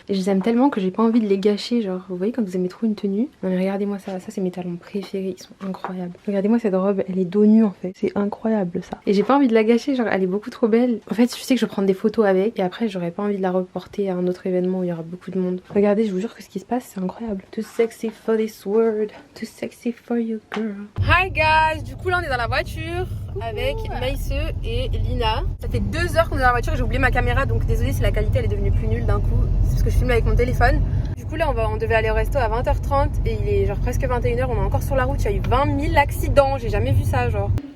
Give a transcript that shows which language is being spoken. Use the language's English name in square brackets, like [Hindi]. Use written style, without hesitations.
[French] Et je les aime tellement que j'ai pas envie de les gâcher. Genre vous voyez quand vous aimez trop une tenue. Non mais regardez-moi ça c'est mes talons préférés, ils sont incroyables. Regardez-moi cette robe, elle est dos nu en fait, c'est incroyable ça. Et j'ai pas envie de la gâcher, genre elle est beaucoup trop belle. En fait je sais que je vais prendre des photos avec et après j'aurais pas envie de la reporter à un autre événement où il y aura beaucoup de monde. Regardez, je vous jure que ce qui se passe c'est incroyable. [English] Too sexy for this world, too sexy for you girl. Hi guys, [French] du coup là on est dans la voiture avec Maïse et Lina. Ça fait 2 heures qu'on est dans la voiture et j'ai oublié ma caméra, donc désolée si la qualité elle est devenue plus nulle d'un coup. C'est parce que je filme avec mon téléphone. Du coup là on devait aller au resto à 20h30 et il est genre presque 21 h, on est encore sur la route. Il y a eu 20 000 accidents, j'ai jamais vu ça genre.